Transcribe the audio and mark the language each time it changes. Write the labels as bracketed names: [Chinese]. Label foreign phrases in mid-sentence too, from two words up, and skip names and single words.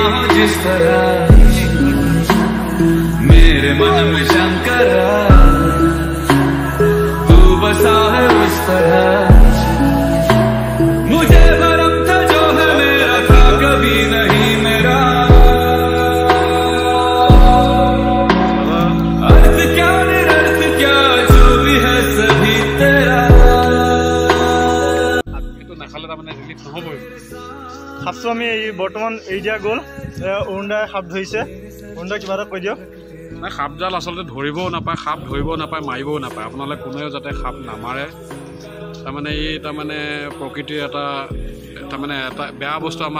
[Hindi] जिस तरह मेरे मन में शंकरा तू बसा है उस तरह मुझे भरम था जो है मेरा था कभी नहीं मेरा अर्थ क्या निरर्थ क्या जो भी है सभी तेरा [Assamese] নাখালে তাৰমানে ৰিলিফ নহ'বই সাপটো আমি বৰ্তমান এৰি দিয়া গ'ল অৰুণদাই সাপ ধৰিছে অৰুণদাই কিবা এটা কৈ দিয়ক নাই সাপজাল আচলতে ধৰিবও নাপায় সাপ ধৰিবও নাপায় মাৰিবও নাপায় আপোনালোকে কোনেও যাতে সাপ নামাৰে তাৰমানে এই তাৰমানে প্ৰকৃতিৰ এটা বেয়া বস্তু আমাৰ